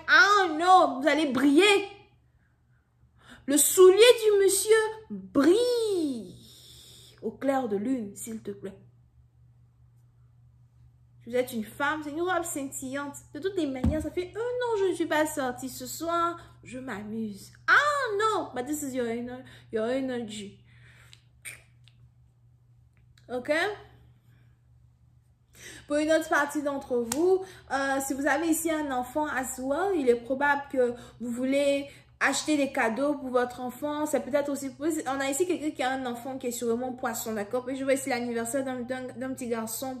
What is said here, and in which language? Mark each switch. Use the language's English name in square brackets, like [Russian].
[French] Ah non, vous allez briller. Le soulier du monsieur brille au clair de lune, s'il te plaît. Vous êtes une femme, c'est une robe scintillante. De toutes les manières, ça fait un an je ne suis pas sortie. Ce soir, je m'amuse. [English] Ah non, but this is your energy. Ok? [French] Pour une autre partie d'entre vous, si vous avez ici un enfant [English] as well, [French] il est probable que vous voulez acheter des cadeaux pour votre enfant. C'est peut-être aussi... On a ici quelqu'un qui a un enfant qui est sûrement poisson, d'accord? Puis je vois ici l'anniversaire d'un petit garçon.